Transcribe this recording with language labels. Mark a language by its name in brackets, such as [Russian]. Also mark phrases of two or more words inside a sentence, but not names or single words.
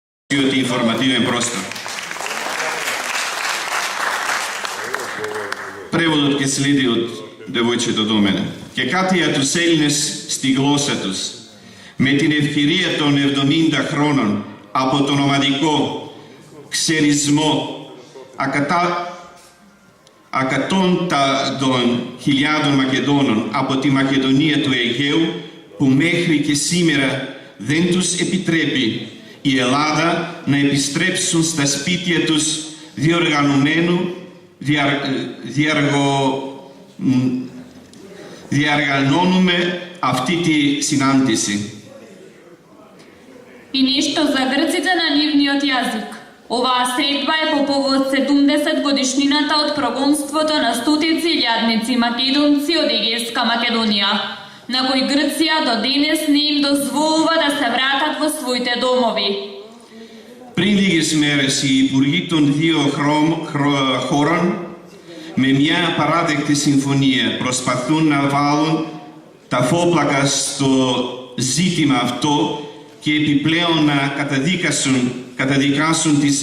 [Macedonian] ότι informativo е проста. Преводот ќе следи од девојчето до мене. [Greek] Και κάτι για τους Έλληνες στη γλώσσα τους, με την ευκαιρία των 70 χρόνων από τον ομαδικό ξερισμό ακατόντων χιλιάδων Μακεδόνων από τη Μακεδονία του Αιγαίου, που μέχρι και σήμερα δεν τους επιτρέπει η Ελλάδα να επιστρέψουν στα σπίτια τους διαργανώνουμε αυτή τη συνάντηση. [Macedonian] И нешто за грците на нивниот јазик. Оваа средба е по повод 70 годишнината од прогонството на стотици илјадници македонци од Егејска Македонија, на кои Грција до денес не им дозволува да се вратат во своите домови. [Greek] Πριν λίγες μέρες οι υπουργοί των δύο χώρων με μια απαράδεκτη συμφωνία προσπαθούν να βάλουν τα φόπλακα στο ζήτημα αυτό και επιπλέον να καταδικάσουν τις